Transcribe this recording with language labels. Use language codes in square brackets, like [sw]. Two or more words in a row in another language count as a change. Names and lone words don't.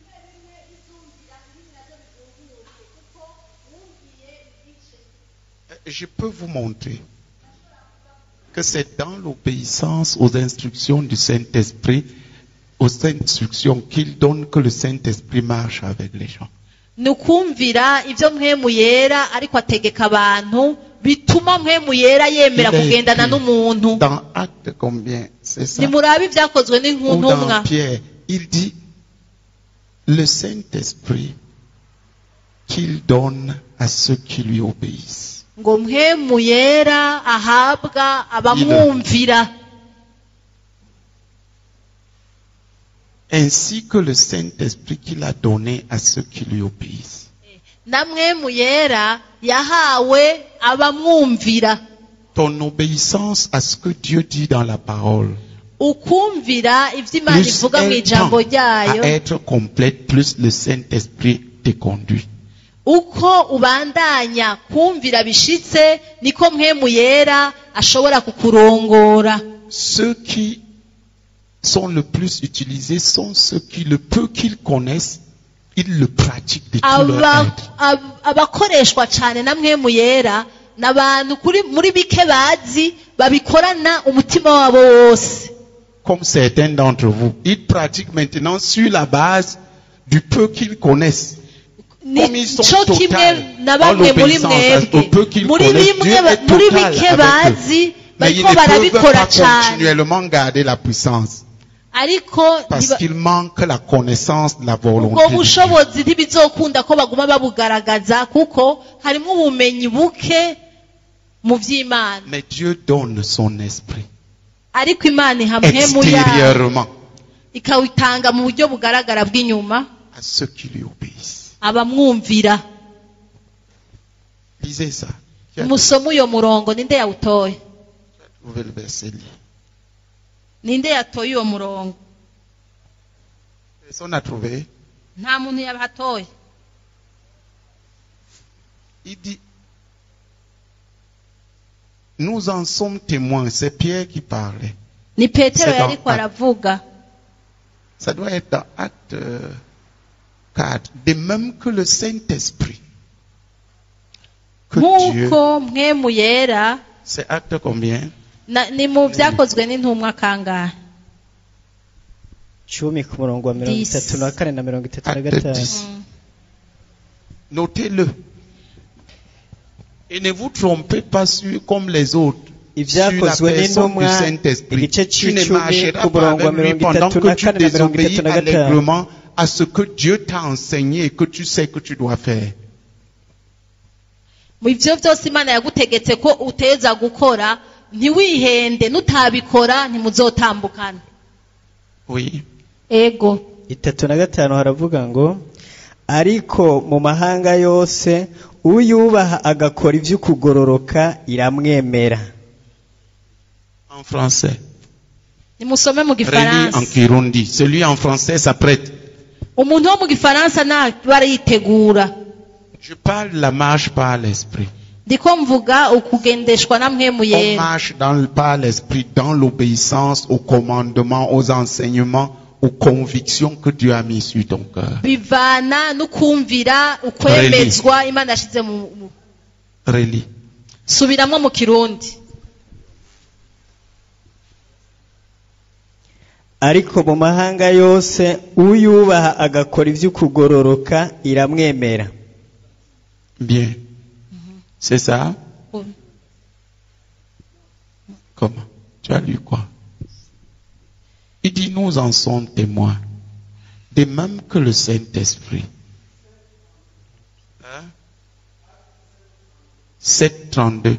[fr] Je peux vous montrer que c'est dans l'obéissance aux instructions du Saint-Esprit, aux instructions qu'il donne, que le Saint-Esprit marche avec les gens. [rn] nukumvira ivyo mpwemu yera ariko ategeka abantu bituma mpwemu yera yemera kugendana n'umuntu. [fr] Dans Acte combien? C'est ça. [rn] Nimurabe ivyakozwe [fr] Ou [rn] n'intumwa. [fr] dans Pierre, il dit le Saint-Esprit qu'il donne à ceux qui lui obéissent. [rn] Ngo mpwemu yera ahabwa abamwumvira. [fr] Ainsi que le Saint-Esprit qu'il a donné à ceux qui lui obéissent. [rn] Na mpwemu yera yahawe abamwumvira. [fr] Ton obéissance à ce que Dieu dit dans la parole, [rn] Ukumvira ivyo Imana [fr] plus [rn] ivuga mu [fr] elle [rn] ijambo [fr] tend à [rn] ryayo, [fr] être complète, plus le Saint-Esprit te conduit. [rn] uko ubandanya kumvira bishitse niko mpwemu yera ashobora kukurongora. [fr] Ceux qui sont le plus utilisés sont ceux qui, le peu qu'ils connaissent, ils le pratiquent de tout leur être. [rn] Abakoreshwa cyane na mpwemu yera n'abantu muri bike bazi babikorana umutima wabo wose. [fr] Comme certains d'entre vous, ils pratiquent maintenant sur la base du peu qu'ils connaissent. Comme ils sont [rn] Nico kimwe [fr] total [rn] na [fr] dans [rn] bamwe muri [fr] l'obéissance au peu [rn] mwebwe [fr] qu'ils [rn] muri [fr] connaissent, Dieu est [rn] muri [fr] total [rn] bike [fr] avec eux. [rn] bazi [fr] Mais ils [rn] bariko [fr] ne peuvent [rn] barabikora [fr] pas [rn] cyane [fr] continuellement garder la puissance [rn] ariko [fr] parce qu'il manque la connaissance de la volonté [rn] ubwo [fr] de Dieu. [rn] bushobozi ntibizokunda ko baguma babugaragaza kuko harimo ubumenyi buke mu vy'Imana. [fr] Mais Dieu donne son esprit [rn] Ariko Imana iha mpwemu yayo [fr] extérieurement [rn] ikawitanga mu buryo bugaragara bw'inyuma [fr] à ceux qui lui obéissent. [rn] abamwumvira. [fr] Lisez ça. Qui a [rn] Musoma uyo murongo ninde yawutoye? [fr] trouvé le verset lié? [rn] Ninde yatoye uwo murongo? [fr] Personne n'a trouvé. [rn] Nta muntu yabatoye. [fr] Il dit, nous en sommes témoins. C'est Pierre qui parlait. [rn] Ni Petero [fr] C'est dans [rn] yariko aravuga. [fr] Ça doit être dans Acte 4. De même que le Saint-Esprit. Que Dieu. [rn] Nkuko mpwemu yera [fr] C'est Acte combien? [rn] ni mu vyakozwe n'intumwa kangahe? 10 ku murongo wa 34 na 35. [fr] Acte 10. Notez-le. Et ne vous trompez pas sur comme les autres. Sur la [rn] Ivyakozwe [fr] personne du [rn] n'intumwa [fr] Saint-Esprit. [rn] igice [fr] Tu ne [rn] c'icumi [fr] marcheras [rn] ku [fr] pas [rn] murongo wa [fr] avec lui pendant que tu [rn] 34 na [fr] désobéis [rn] 35. [fr] allègrement à ce que Dieu t'a enseigné et que tu sais que tu dois faire. [rn] Mu ivyo vyose Imana yagutegetse ko uteza gukora ntiwihende, nutabikora ntimuzotambukana. [fr] Oui. [rn] Ego 35 haravuga ngo ariko mu mahanga yose uyubaha agakora ivy'ukugororoka iramwemera. [fr] En français. [rn] nimusome mu [fr] Relis en [rn] gifaransa. Kirundi. [fr] Celui en français s'apprête. [rn] Umuntu wo mu gifaransa ntabwo aritegura. [fr] Je parle de la marche par l'esprit. [rn] Ndiko mvuga ukugendeshwa na mpwemu [fr] On [rn] yera. [fr] marche par l'esprit, dans l'obéissance aux commandements, aux enseignements, aux convictions que Dieu a mis sur ton cœur. [rn] Bivana n'ukumvira ukwemezwa Imana yashize mu [fr] Relis. [rn] subiramwo mu Kirundi. ariko mu mahanga yose uyubaha agakora iby'ukugororoka iramwemera. [fr] Bien. C'est ça? Comment? Tu as lu quoi? Il dit, nous en sommes témoins. De même que le Saint-Esprit. 7:32.